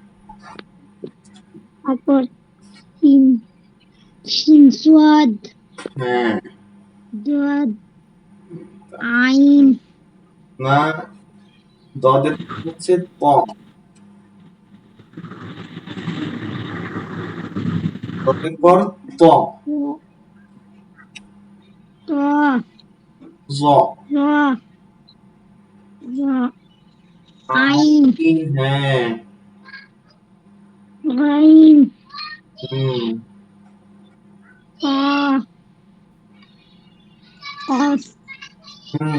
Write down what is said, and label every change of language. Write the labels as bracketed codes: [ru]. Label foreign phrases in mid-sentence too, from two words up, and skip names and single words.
[ar] তারপর شين شين صاد [bn] হ্যাঁ, [ar] ضاد عين [bn] না, দদের হচ্ছে ত, দদের পর ত, [ar] ত জ, راء راء عين [bn] হ্যাঁ, [ar] গাইন হুম, كاف قاف হুম,